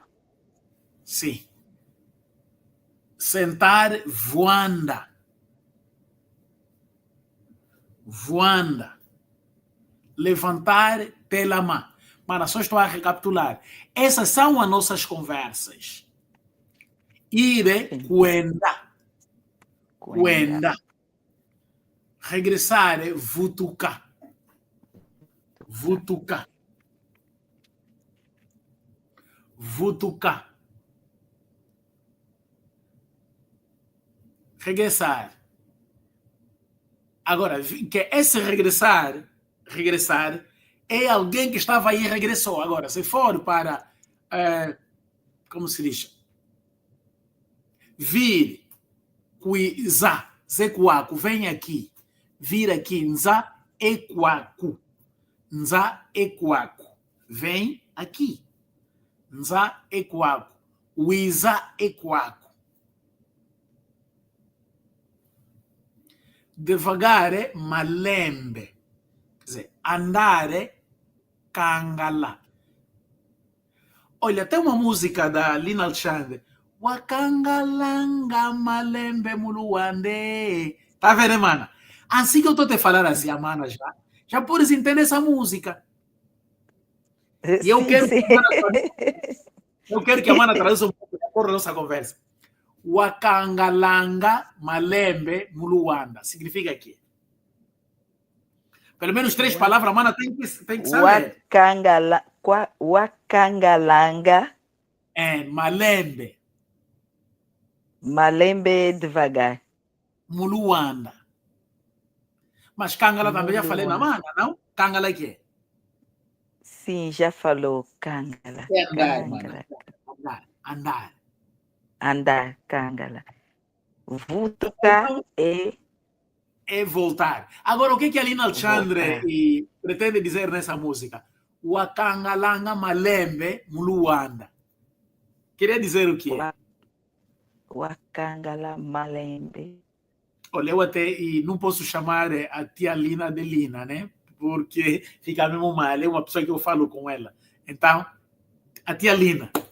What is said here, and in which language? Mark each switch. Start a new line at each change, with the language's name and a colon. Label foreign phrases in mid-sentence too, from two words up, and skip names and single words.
Portuguese: Sim. Sentar, voanda. Voanda. Levantar, telama. Mano, só estou a recapitular. Essas são as nossas conversas. Ir, Sim. cuenda. Cuenda. Cuenda. Regressar, vutuca.
Kongo: Vutuca. Vutuca.
Portuguese: Regressar. Agora, que esse regressar é alguém que estava aí e regressou. Agora, se for para, como se diz? Vir,
Kongo: cuizá, zequaco,
Portuguese: vem aqui. Vir aqui,
Kongo: nza, equaco. Nza, equaco.
Portuguese: Vem aqui.
Kongo: Nza, equaco. Uiza, equaco.
Portuguese: Devagar é malembe. Quer dizer, andar é cangala. Olha, tem uma música da Lina Alexandre.
Kongo: Wakangalanga malembe muluande.
Portuguese: Tá vendo, mana? Assim que eu estou te falando assim, a mana já podes entender essa música. E eu Sim, quero, sim. eu quero que a mana traduza um pouco de acordo com a nossa conversa.
Kongo: Wakangalanga malembe muluanda.
Portuguese: Significa quê? Pelo menos 3 palavras, a mana tem que saber. Wakangalanga. É, malembe. Malembe devagar. Muluanda. Mas Kangala também já falei na mana, não? Kangala é quê? Sim, já falou. Kangala. É andar, mana. Andar. Andar, Kangala. Vutuca Então, é é voltar. Agora, o que a Lina Alexandre voltar. pretende dizer nessa música?
Kongo: Wakangalanga malembe muluanda.
Portuguese: Queria dizer o quê?
Kongo: Wakangala malembe.
Portuguese: Olha, eu até não posso chamar a tia Lina de Lina, né? Porque fica mesmo mal. É uma pessoa que eu falo com ela. Então, a tia Lina.